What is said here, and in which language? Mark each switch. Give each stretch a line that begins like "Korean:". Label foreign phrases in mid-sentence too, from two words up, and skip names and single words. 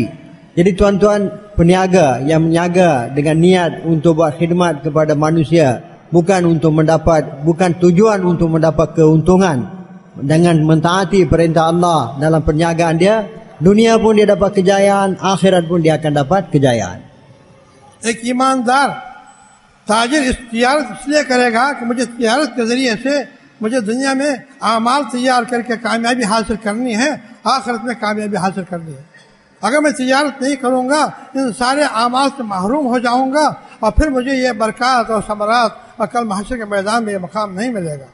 Malay: Jadi tuan-tuan, peniaga yang meniaga dengan niat untuk buat khidmat kepada manusia, bukan tujuan untuk mendapat keuntungan, dengan mentaati perintah Allah dalam perniagaan dia, dunia pun dia dapat kejayaan, akhirat pun dia akan dapat kejayaan.
Hindi: एक ईमानदार ताजिर इस तिजारत इसलिए करेगा कि मुझे तिजारत के जरिए से मुझे दुनिया में आमाल तैयार करके कामयाबी हासिल करनी है, आखिरत में कामयाबी हासिल करनी है। अगर मैं तिजारत नहीं करूँगा, इन सारे आमाल से महरूम हो जाऊँगा और फिर मुझे ये बरकत और समरात और कल महशर के मैदान में ये मकाम नहीं मिलेगा।